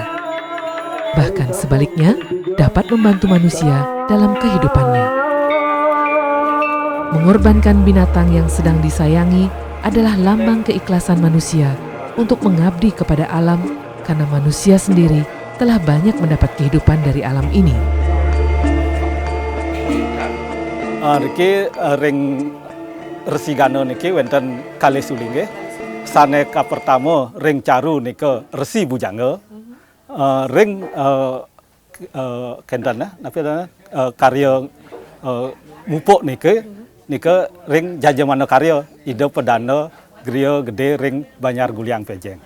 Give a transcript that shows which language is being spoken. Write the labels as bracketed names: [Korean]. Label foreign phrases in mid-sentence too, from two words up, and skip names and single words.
[Indonesian] Bahkan sebaliknya, dapat membantu manusia dalam kehidupannya. Mengorbankan binatang yang sedang disayangi adalah lambang keikhlasan manusia untuk mengabdi kepada alam, karena manusia sendiri telah banyak mendapat kehidupan dari alam ini. [Balinese] Niki ring Resigana niki wonten kalih sulinge. Saneka pertama ring caru nika Resi Bujanga, ring kendana, karya mupuk nika ring Jajamana karya Ide Pedanda Griya Gede ring Banyar Guliang Pejeng.